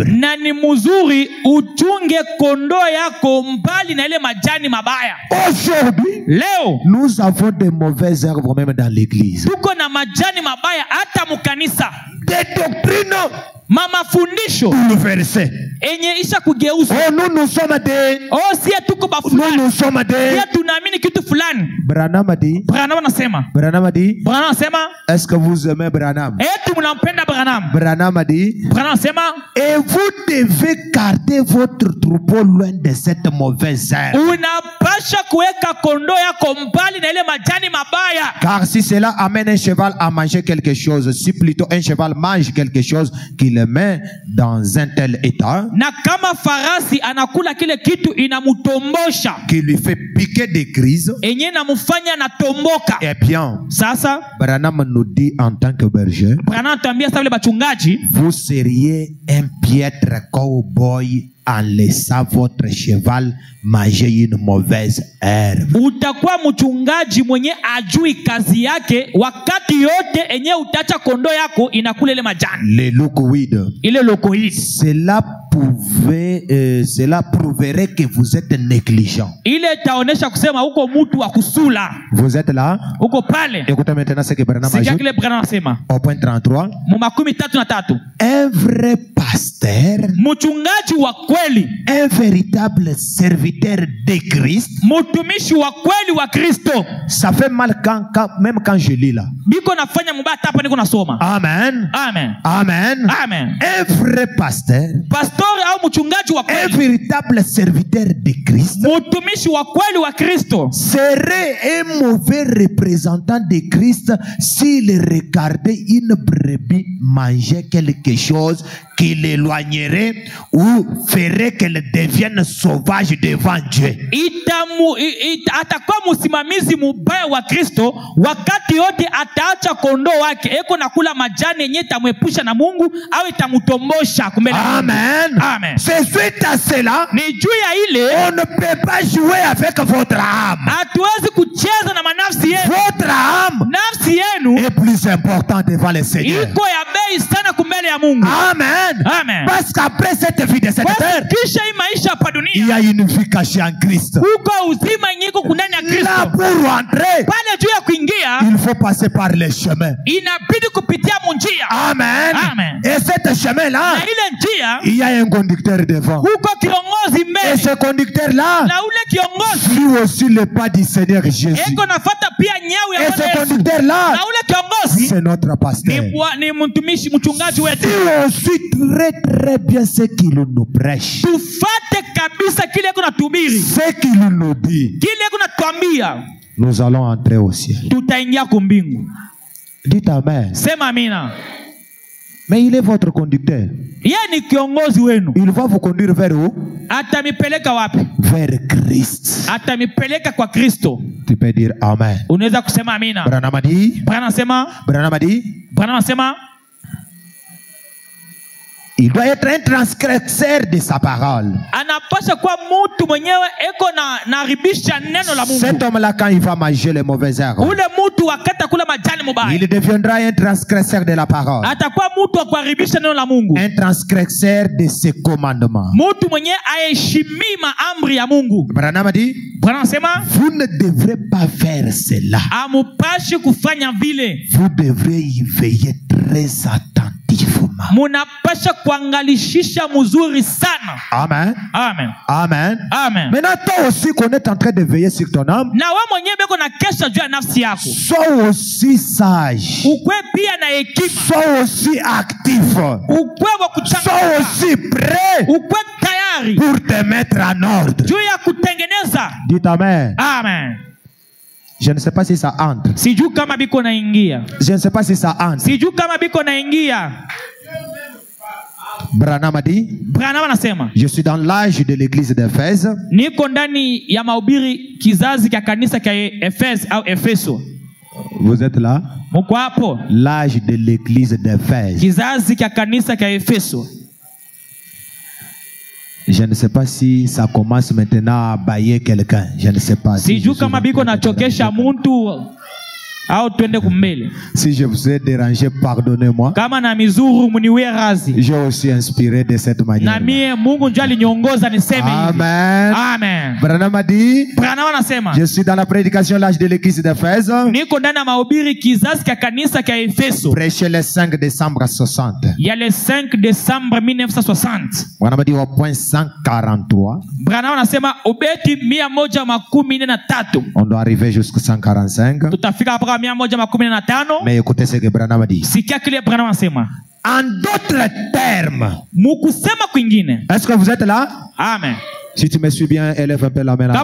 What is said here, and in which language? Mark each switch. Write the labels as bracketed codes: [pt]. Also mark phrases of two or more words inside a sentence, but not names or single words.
[sw] na ni mzuri uchunge kondoo yako mbali na ile majani mabaya. [fr] Aujourd'hui, [sw] Leo [fr] nous avons de mauvaises herbes même dans l'église. [sw] tuko na majani mabaya hata mukanisa. [fr] Des doctrines [sw] Mafundisho [fr] bouleversées. [sw] enye isha kugeuza. [fr] Oh, nous sommes des... [sw] Sie tuko bafulani. [fr] Nous sommes des... [sw] Sie tunaamini kitu fulani. [fr] Branham a dit... [sw] Branham anasema. [fr] Branham a dit... [sw] Branham anasema. [fr] Est-ce que vous aimez Branham? [sw] Eti mnampenda Branham. [fr] Branham a dit... [sw] Branham anasema. [fr] Et vous devez garder votre troupeau loin de cette mauvaise herbe. [sw] Unapasha kuweka kondoo yako mbali na ile majani mabaya. [fr] Car si cela amène un cheval à manger quelque chose, si plutôt un cheval mange quelque chose qui le met dans un tel état, [sw] Na kama farasi anakula kile kitu inamutombosha, [fr] qui lui fait piquer des crises, [sw] enye namufanya natomboka. [fr] eh bien, [sw] Sasa [fr] Branham nous dit en tant que berger, [sw] Branham anatuambia sasa vile bachungaji, [fr] vous seriez un piètre cowboy en laissant votre cheval manger une mauvaise herbe. [sw] utakuwa mchungaji mwenye ajui kazi yake wakati yote enye utacha kondoo yako inakula ile majani. [fr] Les loucoïdes. [sw] Ile lokoidi. [fr] Cela prouverait que vous êtes négligent. [sw] Ile itaonesha kusema uko mtu wa kusula. [fr] Vous êtes là? [sw] Uko pale. [fr] Écoutez maintenant ce que Branham [sw] Sikia ajoute kile Branham anasema. [fr] au point 33. [sw] Mu 33. [fr] Un vrai pasteur, [sw] Mchungaji wa kweli, [fr] un véritable serviteur de Christ. [sw] mtumishi wa kweli wa Kristo. [fr] Ça fait mal même quand je lis là. [sw] Biko nafanya mbaya hapa niko nasoma. Amen. Amen. Amen. Amen. [fr] Un vrai pasteur, [sw] Pastori au mchungaji wa [fr] un [sw] kweli, [fr] véritable serviteur de Christ, [sw] mtumishi wa kweli wa Kristo [fr] serait un mauvais représentant de Christ s'il regardait une brebis manger quelque chose qui l'éloignerait ou ferait qu'elle devienne sauvage devant Dieu. [sw] Atakuwa msimamizi mubaya wa Kristo wakati yote ataacha kondoo wake eko na kula majani yenye itamwepusha na Mungu au itamutombosha kumbele. Amen. Amen. [fr] C'est suite à cela, [sw] Ni juu ya ile [fr] on ne peut pas jouer avec votre âme. [sw] hatuwezi kucheza na manafsi yenu. [fr] Votre âme [sw] Nafsi yenu [fr] est plus importante devant le Seigneur. [sw] iko ya bei sana kumbele ya Mungu. Amen. Amen. [fr] Parce qu'après cette vie de cette terre, [sw] Kisha hii maisha hapa [fr] il y [sw] dunia [fr] a une vie cachée en Christ. [sw] uko uzima nyiko kunani ya [fr] Là, [sw] Kristo. [fr] pour rentrer, [sw] Pale juu ya kuingia [fr] il faut passer par les chemins. [sw] inabidi kupitia munjia. Amen. Amen. [fr] Et ce chemin-là, [sw] Na ile njia [fr] il y a un conducteur devant. [sw] huko kiongozi [fr] Et [sw] mbele. [fr] ce conducteur-là [sw] Na ule kiongozi [fr] suit aussi le pas du Seigneur Jésus. [sw] eko nafata pia nyau ya [fr] Et [sw] Bwana [fr] ce [sw] Yesu. [fr] conducteur-là, [sw] Na ule kiongozi [fr] c'est notre pasteur. [sw] ni mtumishi mchungaji wetu. [fr] Et on suit très bien ce qu'il nous prêche, [sw] Tufate kabisa kile eko natubiri, [fr] ce qu'il nous dit. [sw] kile eko natuambia, [fr] Nous allons entrer au ciel. [sw] tutaingia kumbingu. [fr] Dites Amen. [sw] Sema amina. [fr] Mais il est votre conducteur. [sw] Yeye ni kiongozi wenu. [fr] Il va vous conduire vers où? [sw] Atamipeleka wapi? [fr] Vers Christ. [sw] Atamipeleka kwa Kristo. [fr] Tu peux dire Amen. [sw] Unaweza kusema amina. [fr] Branham a dit, [sw] Bwana anasema, [fr] Branham a dit, [sw] Bwana anasema [fr] il doit être un transgresseur de sa parole. [sw] anapasha kuwa mtu mwenyewe eko na haribisha neno la Mungu. [fr] Cet homme-là, quand il va manger les mauvaises herbes, [sw] Ule mtu wakati kula majani mubaya [fr] il deviendra un transgresseur de la parole. [sw] atakuwa mtu wa kuharibisha neno la Mungu, [fr] Un transgresseur de ses commandements. [sw] mtu mwenyewe aheshimii maamri ya Mungu. [fr] Branham a dit, [sw] Bwana anasema [fr] vous ne devrez pas faire cela. [sw] amupashi kufanya vile, [fr] Vous devrez y veiller très attentivement. [sw] munapasha kuangalishisha mzuri sana. Amen. Amen. Amen. Amen. [fr] Maintenant, toi aussi qu'on est en train de veiller sur ton âme, [sw] Na wewe mwenyewe beko na kesha juu ya nafsi yako, [fr] sois aussi sage. [sw] ukwe pia na hekima, [fr] Sois aussi actif. [sw] ukwe wa [fr] Sois [sw] kuchanganya, [fr] aussi prêt [sw] ukwe tayari [fr] pour te mettre en ordre. [sw] juu ya kutengeneza. [fr] Dites Amen. [sw] Amen. [fr] Je ne sais pas si ça entre. [sw] Sijui kama biko naingia, [fr] Je ne sais pas si ça entre. [sw] sijui kama biko naingia. [fr] Branham a dit, [sw] Branham anasema [fr] je suis dans l'âge de l'église d'Éphèse. [sw] niko ndani ya mahubiri kizazi cha kanisa cha Efeso au Efeso. [fr] Vous êtes là? [sw] Mko hapo? [fr] L'âge de l'église d'Éphèse. [sw] Kizazi cha kanisa cha Efeso. [fr] Je ne sais pas si ça commence maintenant à bailler quelqu'un. Je ne sais pas. [sw] Sijui kama biko nachokesha muntu au twende kumbele. [fr] Si je vous ai dérangé, pardonnez-moi. [sw] Kama na mizuru muniwe razi. [fr] J'ai aussi inspiré de cette manière. [sw] Na mie Mungu ndio aliniongoza niseme hivi. Amen. Amen. [fr] Branham a dit, [sw] Branham anasema [fr] je suis dans la prédication l'âge de l'église d'Éphèse. [sw] niko ndani ya mahubiri kizazi cha kanisa cha Efeso [fr] Prêché le 5 décembre 60. [sw] ya le 5 Desembre 1960. [fr] Branham a dit au point 143. [sw] Branham anasema ubeti 143. [fr] On doit arriver jusqu'au 145. [sw] Tutafika mpaka 115. [fr] Mais écoutez ce que Branham a dit. [sw] Sikia kile Branham anasema. [fr] En d'autres termes, [sw] Mukusema kwingine. [fr] est-ce que vous êtes là? Amen. Si tu me suis bien, élève un peu la main là.